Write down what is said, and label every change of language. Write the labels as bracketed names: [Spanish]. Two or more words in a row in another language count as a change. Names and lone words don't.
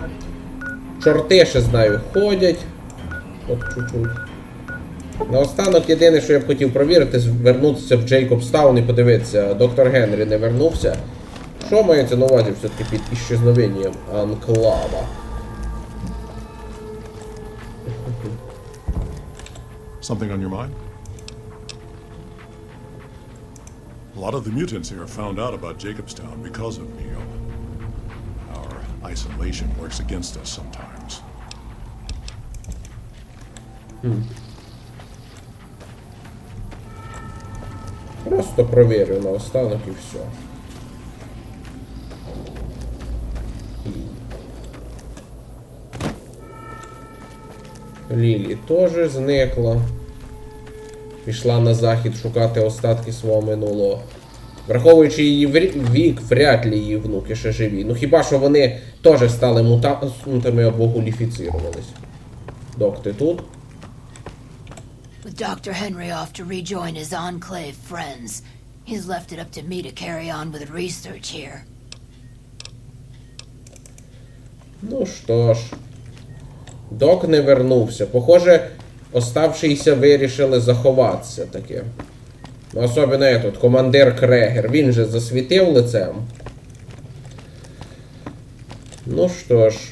[Ukrainian] Чорти ще, знаю, ходять. От чуть-чуть. Наостанок, єдине, що я б хотів провірити, вернутися в Джейкобстаун і подивитися. Доктор Генрі не вернувся. Що мається на увазі все-таки під іщезновенням Анклава? [English] Something on your mind? A lot of the mutants here found out about Jacobstown because of Neo. Our isolation works against us sometimes. [Ukrainian] Просто провірю наостанок і все. Лілі теж зникла. Пішла на захід шукати остатки свого минулого. Враховуючи її вік, [Russian] вряд ли [Ukrainian] її внуки ще живі. Ну хіба що вони теж стали мутантами або гуліфіцірувались. Док, ти тут? [English] With Dr. Henry off to rejoin his Enclave friends, he's left it up to me to carry on with research here. [Ukrainian] Ну що ж. Док не вернувся. [Russian] Похоже, оставшиеся [Ukrainian] вирішили заховатися таке. Ну, особливо этот, командир Крегер. Він же засвітив лицем. Ну що ж.